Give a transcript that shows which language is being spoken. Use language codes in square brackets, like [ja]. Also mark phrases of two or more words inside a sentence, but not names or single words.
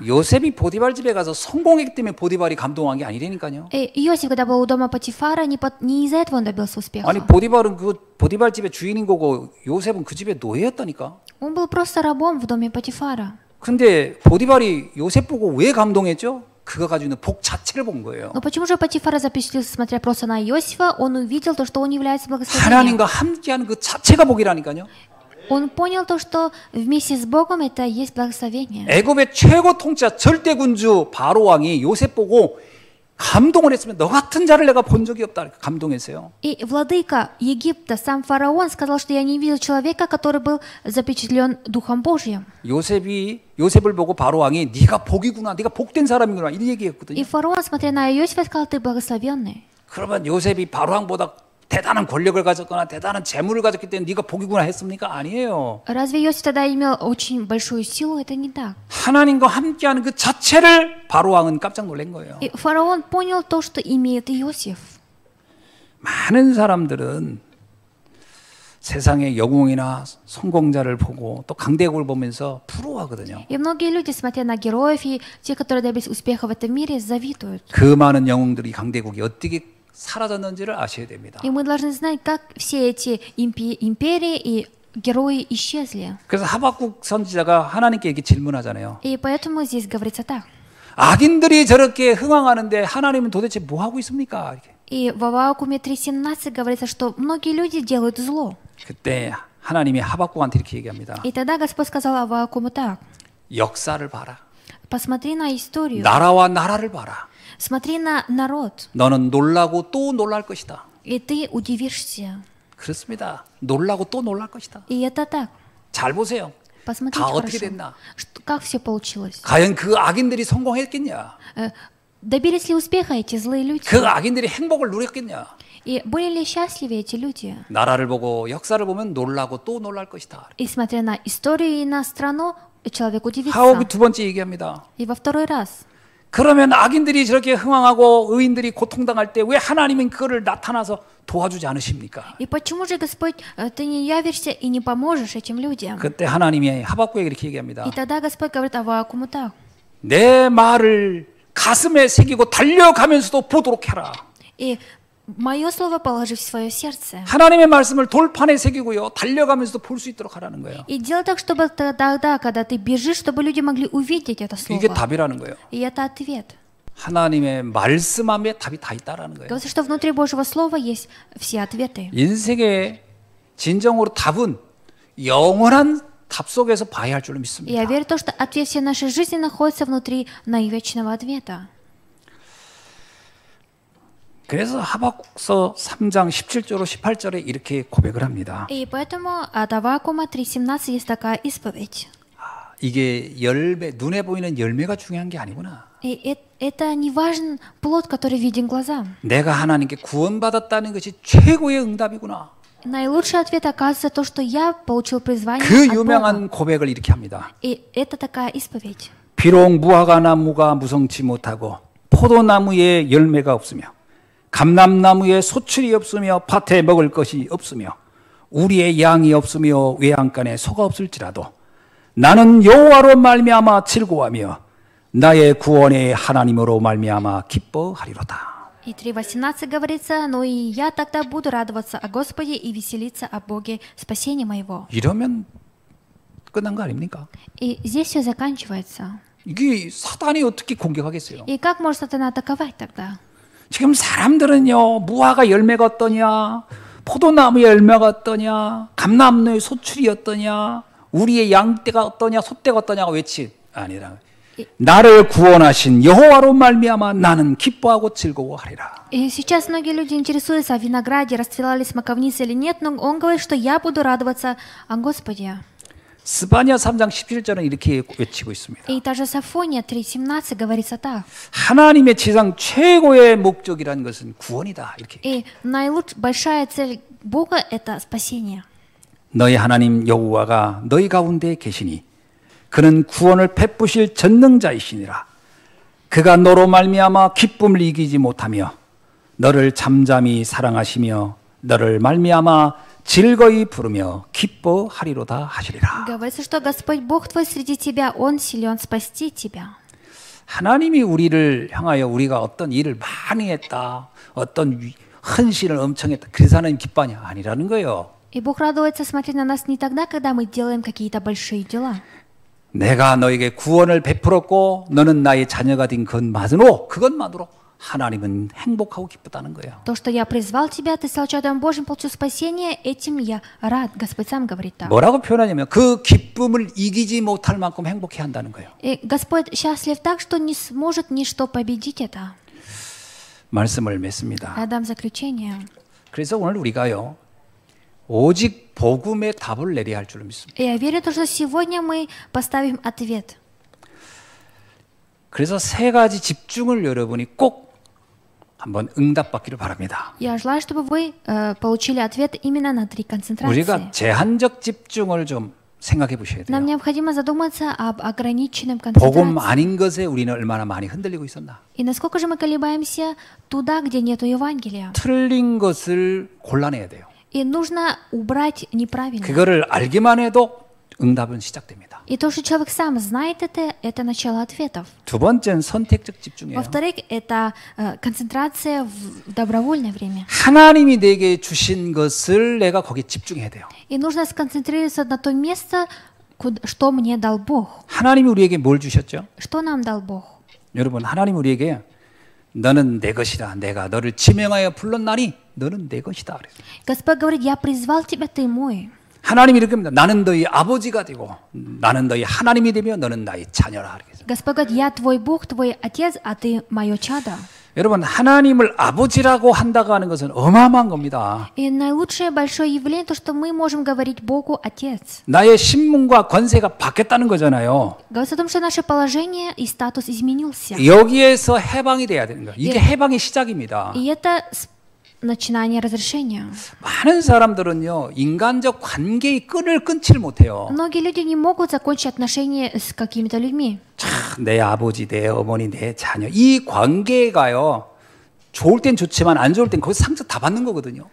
[ko] 요셉이 보디발 집에 가서 성공했기 때문에 보디발이 감동한 게 아니라니까요. [ru] И Иосиф, когда был у дома Патифара, не из-за этого он добился успеха. [ko] 아니 보디발은 그 보디발 집의 주인인 거고 요셉은 그 집의 노예였다니까. [ru] Он был просто рабом в доме Патифара. [ko] 근데 보디발이 요셉 보고 왜 감동했죠? 그가 가지고 있는 복 자체를 본 거예요. [ru] Но почему же Патифара запечатлился, смотря просто на Иосифа, он увидел то, что он является благословением. [ko] 하나님과 함께하는 그 자체가 복이라니까요. [ru] Он понял то, что вместе с Богом это и есть благословение. [ko] 애굽의 최고 통치자 절대 군주 바로 왕이 요셉 보고 감동을 했으면 너 같은 자를 내가 본 적이 없다. 감동했어요. [ru] И владыка Египта, сам фараон, сказал, что я не видел человека, который был запечатлен Духом Божьим. [ko] 요셉을 보고 바로 왕이 네가 복이구나, 네가 복된 사람이구나 이런 [ru] И [ko] 얘기했거든요. [ru] фараон, смотря на Иосифа, сказал, ты благословенный. [ko] 그러면 요셉이 바로 왕보다 대단한 권력을 가졌거나 대단한 재물을 가졌기 때문에 네가 복이구나 했습니까? 아니에요. [ru] Разве Иосиф тогда имел очень большую силу? Это не так. [ko] 하나님과 함께하는 그 자체를 바로 왕은 깜짝 놀란 거예요. [ru] И фараон понял то, что имеет Иосиф. [ko] 많은 사람들은 세상의 영웅이나 성공자를 보고 또 강대국을 보면서 부러워하거든요. [ru] И многие люди, смотря на героев и те, которые добились успеха в этом мире, завидуют. [ko] 그 많은 영웅들이 강대국이 어떻게 사라졌는지를 아셔야 됩니다. [ru] И мы должны знать, как все эти империи и герои исчезли. [ko] 그래서 하박국 선지자가 하나님께 이렇게 질문하잖아요. [ru] И поэтому здесь говорится так. [ko] 악인들이 저렇게 흥황하는데 하나님은 도대체 뭐 하고 있습니까? 이렇게. [ru] И в Аввакуме 3:17 говорится, что многие люди делают зло. [ko] 그때 하나님이 하박국한테 이렇게 얘기합니다. [ru] И тогда Господь сказал Аввакуму так. [ko] 역사를 봐라. [ru] Посмотри на историю. [ko] 나라와 나라를 봐라. [ru] Смотри на народ. [ko] 너는 놀라고 또 놀랄 것이다. [ru] И ты удивишься. [ko] 그렇습니다. 놀라고 또 놀랄 것이다. [ru] И это так. [ko] 잘 보세요. [ru] Посмотрите [ko] 다 어떻게 [ru] хорошо. [ko] 됐나? [ru] Как все получилось? [ko] 과연 그 악인들이 성공했겠냐? [ru] Добились ли успеха эти злые люди? [ko] 그 악인들이 행복을 누렸겠냐? [ru] И были ли счастливы эти люди? [ko] 나라를 보고 역사를 보면 놀라고 또 놀랄 것이다. [ru] И смотря на историю и на страну, человек удивится. [ko] 하옥이 두 번째 얘기합니다. [ru] И во второй раз. [ko] 그러면 악인들이 저렇게 흥황하고 의인들이 고통당할 때 왜 하나님은 그거를 나타나서 도와주지 않으십니까? [ru] И почему же, Господь, ты не явишься и не поможешь этим людям? [ko] 그때 하나님이 하박국에게 이렇게 얘기합니다. [ru] И тогда Господь говорит Аввакуму так. [ko] 내 말을 가슴에 새기고 달려가면서도 보도록 해라. [ru] И мое слово положи в свое сердце. [ko] 하나님의 말씀을 돌판에 새기고요. 달려가면서도 볼 수 있도록 하라는 거예요. [ru] И делай так, чтобы тогда, когда ты бежишь, чтобы люди могли увидеть это слово. [ko] 이게 답이라는 거예요. [ru] И это ответ. [ko] 하나님의 말씀 안에 답이 다 있다라는 거예요. [ru] Говорится, что внутри Божьего Слова есть все ответы. [ko] 인생의 진정으로 답은 영원한 답 속에서 봐야 할 줄로 [ru] И [ko] 믿습니다. [ru] я верю в то, что ответ всей нашей жизни находится внутри наивечного ответа. [ko] 그래서 하박국서 3장 17절로 18절에 이렇게 고백을 합니다. [ru] И поэтому от Аввакума 3:17 есть такая исповедь. [ko] 이게 열매, 눈에 보이는 열매가 중요한 게 아니구나. [ru] И это не важен плод, который виден глазам. [ko] 내가 하나님께 구원받았다는 것이 최고의 응답이구나. [ru] Наилучший ответ оказывается то, что я получил призвание [ko] 그 [ru] от Бога. [ko] 유명한 고백을 이렇게 합니다. [ru] И это такая исповедь. [ko] 비록 무화과 나무가 무성치 못하고 포도나무에 열매가 없으며 감람나무에 소출이 없으며 밭에 먹을 것이 없으며 우리의 양이 없으며 외양간에 소가 없을지라도 나는 여호와로 말미암아 즐거워하며 나의 구원의 하나님으로 말미암아 기뻐하리로다. [ru] И 3:18 говорится, но и я тогда буду радоваться о Господе и веселиться о Боге спасения моего. [ko] 이러면 끝난 거 아닙니까? [ru] И здесь все заканчивается. [ko] 이게 사단이 어떻게 공격하겠어요? [ru] И как может сатана атаковать тогда? [ko] 지금 사람들은요, 무화과 열매가 어떠냐, 포도나무 열매가 어떠냐, 감람나무의 소출이 어떠냐, 우리의 양떼가 어떠냐 소떼가 어떠냐가 외치 아니라 나를 구원하신 여호와로 말미암아 나는 기뻐하고 즐거워하리라. [ru] И сейчас многие люди интересуются о винограде, расцвела ли смоковница или нет, но он говорит, что я буду радоваться о Господе. [ko] 스바냐 3장 17절은 이렇게 외치고 있습니다. [ru] И та же Сафония 3:17 говорится так. [ko] 하나님의 지상 최고의 목적이라는 것은 구원이다. 이렇게. [ru] И большая цель Бога — это спасение. [ko] 너희 하나님 여호와가 너희 가운데 계시니 그는 구원을 베푸실 전능자이시니라. 그가 너로 말미암아 기쁨을 이기지 못하며 너를 잠잠히 사랑하시며 너를 말미암아 즐거이 부르며 기뻐하리로다 하시리라. [ru] Говорится, что Господь Бог твой среди тебя, Он силен спасти тебя. [ko] 하나님이 우리를 향하여 우리가 어떤 일을 많이 했다, 어떤 헌신을 엄청 했다, 그래서 하나님 기뻐하냐? 아니라는 거예요. [ru] И Бог радуется смотреть на нас не тогда, когда мы делаем какие-то большие дела. [ko] 내가 너에게 구원을 베풀었고 너는 나의 자녀가 된 그것만으로 하나님은 행복하고 기쁘다는 거예요. [ru] То, что я призвал тебя, ты стал чадом Божьим, получил спасение, этим я рад. Господь сам говорит так. [ko] 뭐라고 표현하냐면 그 기쁨을 이기지 못할 만큼 행복해 한다는 거예요. [ru] И Господь счастлив так, что не сможет ничто победить это. [ko] 말씀을 맺습니다. [ru] Я дам заключение. [ko] 그래서 오늘 우리가요, 오직 복음의 답을 내려야 할 줄 믿습니다. [ru] И я верю, что сегодня мы поставим ответ. [ko] 그래서 세 가지 집중을 여러분이 꼭 한번 응답받기를 바랍니다. [ru] Я желаю, чтобы вы получили ответ именно на 3 концентрации. [ko] 우리가 제한적 집중을 좀 생각해 보셔야 돼요. [ru] Нам необходимо задуматься об ограниченном [ko] 복음 [ru] концентрации. [ko] 아닌 것에 우리는 얼마나 많이 흔들리고 있었나. [ru] И насколько же мы колебаемся туда, где нету Евангелия. [ko] 틀린 것을 골라내야 돼요. [ru] И нужно убрать неправильно. [ko] 그거를 알기만 해도 응답은 시작됩니다. [ru] И то, что человек сам знает это начало ответов. [ko] 두 번째는 선택적 집중이에요. [ru] Во-вторых, это концентрация в добровольное время. [ko] 하나님이 내게 주신 것을 내가 거기에 집중해야 돼요. [ru] И нужно сконцентрироваться на то место, что мне дал Бог. [ko] 하나님이 우리에게 뭘 주셨죠? [ru] Что нам дал Бог? [ko] 여러분, 하나님 우리에게 너는 내 것이라 내가 너를 지명하여 불렀나니 너는 내 것이다. 그래서. [ru] Господь говорит, я призвал тебя, ты мой. [ko] 하나님이 이렇게 합니다. 나는 너희 아버지가 되고 나는 너희 하나님이 되며 너는 나의 자녀라. [ru] Господь говорит, я твой Бог, твой Отец, а ты мое чадо. [ko] 여러분, 하나님을 아버지라고 한다고 하는 것은 어마어마한 겁니다. [ru] И наилучшее большое явление то, что мы можем говорить Богу Отец. [ko] 나의 신분과 권세가 바뀌었다는 거잖아요. [ru] Говорится о том, что наше положение и статус изменился. [ko] 여기에서 해방이 돼야 되는 거예요. 이게 해방의 시작입니다. [ru] И это начинание разрешения. [ko] 많은 사람들은요, 인간적 관계의 끈을 끊지를 못해요. [ru] Многие люди не могут закончить отношения с какими-то людьми. [ko] 내 아버지, 내 어머니, 내 자녀 이 관계가요, 좋을 땐 좋지만 안 좋을 땐 거기서 상처 다 받는 거거든요.